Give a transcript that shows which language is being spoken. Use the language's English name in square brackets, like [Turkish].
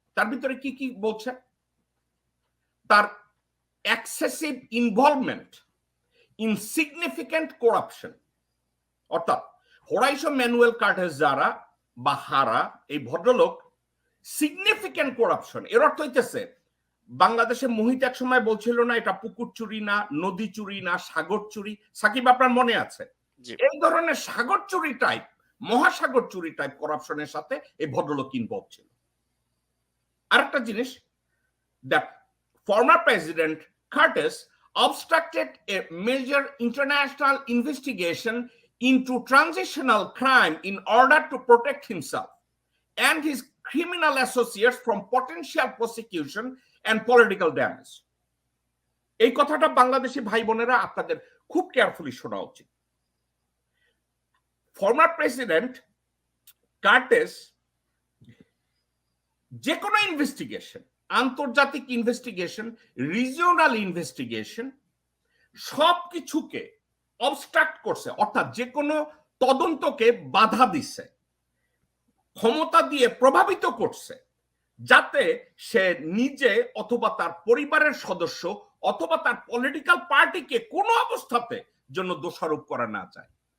[Bangla] তার ভিতরে কি কি বলছে? তার excessive involvement in significant corruption, অর্থাৎ হোরাইসো ম্যানুয়েল কার্টেস জারা বা হারা, এই ভদ্রলোক সিগনিফিক্যান্ট করাপশন, এর অর্থ হইতেছে বাংলাদেশে মোহিত এক সময় বলছিল না এটা পুকুর চুরি না, নদী চুরি না, সাগর চুরি। সাকিব আপনার মনে আছে? এই ধরনের সাগর চুরি টাইপ, মহাসাগর চুরি টাইপ করাপশনের সাথে এই ভদ্রলোক ইনভলভ ছিল। [English] আরেকটা জিনিস, that former president Cartes obstructed a major international investigation into transitional crime in order to protect himself and his criminal associates from potential prosecution and political damage. [Bangla] এই কথাটা বাংলাদেশি ভাই বোনেরা আপনাদের খুব কেয়ারফুলি শোনা উচিত। ফর্মার প্রেসিডেন্ট কার্টেস যে কোনো ইনভেস্টিগেশন, আন্তর্জাতিক ইনভেস্টিগেশন, রিজিওনাল ইনভেস্টিগেশন, সবকিছুকে অবস্ট্রাক্ট করছে, অর্থাৎ যে কোনো তদন্তকে বাধা দিচ্ছে, ক্ষমতা দিয়ে প্রভাবিত করছে, যাতে সে নিজে অথবা তার পরিবারের সদস্য অথবা তার পলিটিক্যাল পার্টিকে কোনো অবস্থাতে জন্য দোষারোপ করা না যায়।